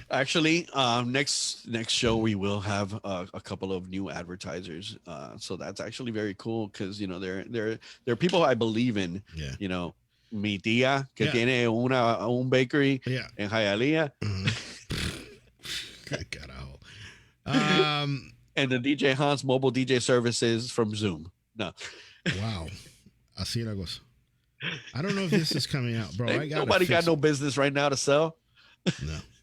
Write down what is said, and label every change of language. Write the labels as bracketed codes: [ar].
[en] Actually, next show we will have a couple of new advertisers. So that's actually very cool because they're people I believe in. Yeah. [es] Mi tía que tiene un bakery en Hialeah. Carajo. [en] And the DJ Hans mobile DJ services from Zoom. No. [es] Wow. Así la cosa. [en] I don't know if this is coming out, bro. Nobody got no business right now to sell. No.